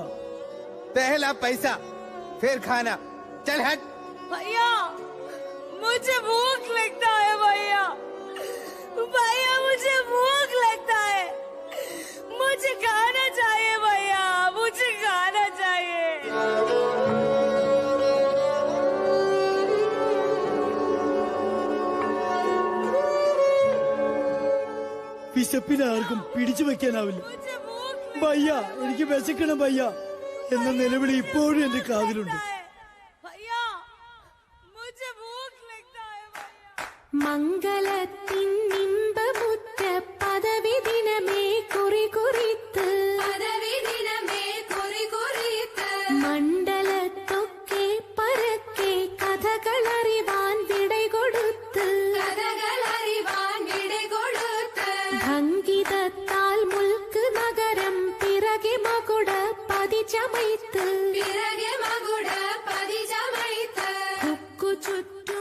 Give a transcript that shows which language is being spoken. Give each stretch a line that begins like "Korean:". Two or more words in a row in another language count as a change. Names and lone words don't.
Hindi: पहला पैसा फिर खाना। चल हट। भैया मुझे भूख लगता है। भैया भैया मुझे भूख लगता है। मुझे खाना चाहिए भैया। मुझे खाना चाहिए।
Malayalam: വിശപ്പിനെ ആർക്കും പിടിച്ചു വെക്കാനാവില്ല. ഭയ്യ എനിക്ക് വിശക്കണം ഭയ്യ എന്ന നിലവിളി ഇപ്പോഴും എന്റെ കാതിലുണ്ട്.
Hindi: भैया मुझे भूख लगता है भैया।
Malayalam: മംഗളത്തിൻ ഇമ്പമുറ്റ പദവി ദിനമേ കുറി കുറിത്ത് മണ്ഡലത്തൊക്കെ പരക്കെ കഥകളറിവാൻ വിടை കൊടുത്ത് ഭംഗിതത്താൽ മുൽക്ക് നഗരം പിറകെ മകുട പതിചമൈത്ത് ഹുക്കു ചുറ്റും